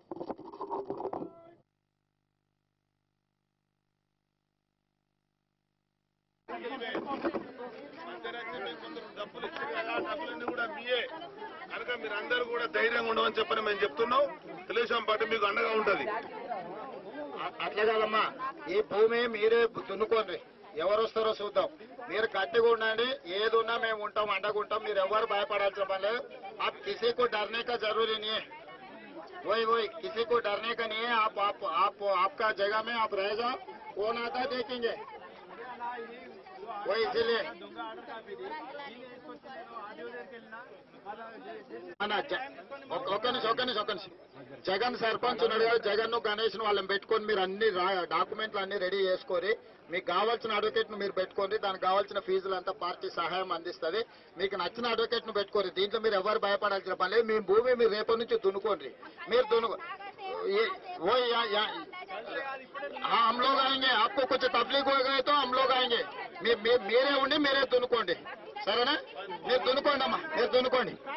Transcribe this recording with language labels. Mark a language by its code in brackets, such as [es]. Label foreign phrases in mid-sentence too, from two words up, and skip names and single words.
[te] డబ్బులన్నీ కూడా మీయే కనుక మీరందరూ కూడా ధైర్యంగా ఉండమని చెప్పని మేము చెప్తున్నాం. తెలుగుదేశం పార్టీ మీకు అండగా ఉంటది. అట్లా కాదమ్మా, ఈ భూమి మీరే దున్నుకోండి, ఎవరు వస్తారో చూద్దాం. మీరు గట్టిగా ఉండండి, ఏది ఉన్నా మేము ఉంటాం, అండగుంటాం. మీరు ఎవరు భయపడాల్సిన పని లేదు. [hi] आप किसी को डरने का जरूरी नहीं है, वही किसी को डरने का नहीं है. आप आपका जगह में आप रह जाओ, कौन आता देखेंगे वही. [te] इसीलिए ఒక్క నిమిషం జగన్ సర్పంచ్ ఉన్నాడు కదా, జగన్ గణేష్ వాళ్ళని పెట్టుకొని మీరు అన్ని డాక్యుమెంట్లు అన్ని రెడీ చేసుకొని మీకు కావాల్సిన అడ్వకేట్ ను మీరు పెట్టుకోండి. దానికి కావాల్సిన ఫీజులు అంతా పార్టీ సహాయం అందిస్తుంది. మీకు నచ్చిన అడ్వకేట్ ను పెట్టుకోండి. దీంట్లో మీరు ఎవరు భయపడాల్సిన పని లేదు. మీ భూమి మీరు రేపటి నుంచి దున్నుకోండి. [hi] మీరు हम लोग आएंगे, आपको कुछ तकलीफ हो गए तो हम लोग आएंगे. [te] మీరే ఉండి మీరే దున్నుకోండి, సరేనా? మీరు దున్నుకోండి అమ్మా, మీరు దున్నుకోండి.